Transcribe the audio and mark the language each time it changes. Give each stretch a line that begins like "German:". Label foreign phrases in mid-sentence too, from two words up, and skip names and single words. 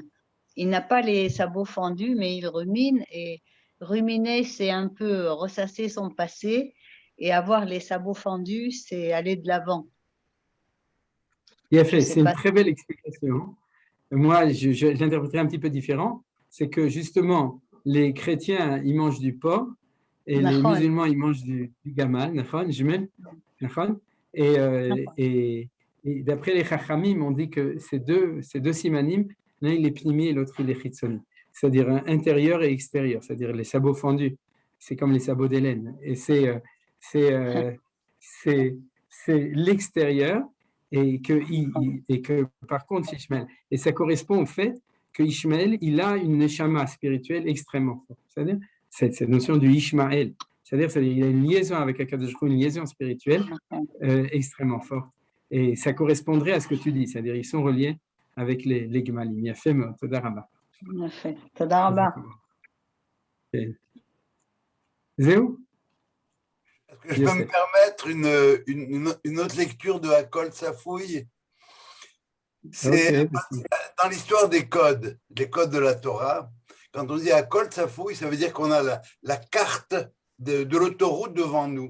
French: Il n'a pas les sabots fendus, mais il rumine, et ruminer, c'est un peu ressasser son passé, et avoir les sabots fendus, c'est aller de l'avant. C'est une très belle explication. Moi, je l'interpréterai un petit peu différent. C'est que justement, les chrétiens, ils mangent du porc et les Nachon. musulmans, ils mangent du gamal, nachon, jumel, nachon. Et d'après les chachamim, on dit que ces deux simanim, l'un il est pnimi et l'autre il est chitzoni, c'est-à-dire intérieur et extérieur, c'est-à-dire les sabots fendus, c'est comme les sabots d'Hélène. Et c'est l'extérieur et que par contre Ishmael, et ça correspond au fait que Ishmael, il a une neshama spirituelle extrêmement forte, c'est-à-dire cette notion du Ishmael, c'est-à-dire il a une liaison avec
Hebrew: הקדוש ברוך הוא,
French: une liaison spirituelle extrêmement forte. Et ça correspondrait à ce que tu dis, c'est-à-dire ils sont reliés avec les Gemalim.
Hebrew: Yafé מאוד, תודה רבה. יפה, תודה רבה. כן. זהו?
French: Est-ce que je peux me permettre une autre lecture de
Hebrew: הכל צפוי?
French: C'est dans l'histoire des codes, les codes de la Torah. Quand on dit
Hebrew: הכל צפוי,
French: ça veut dire qu'on a la carte de l'autoroute devant nous.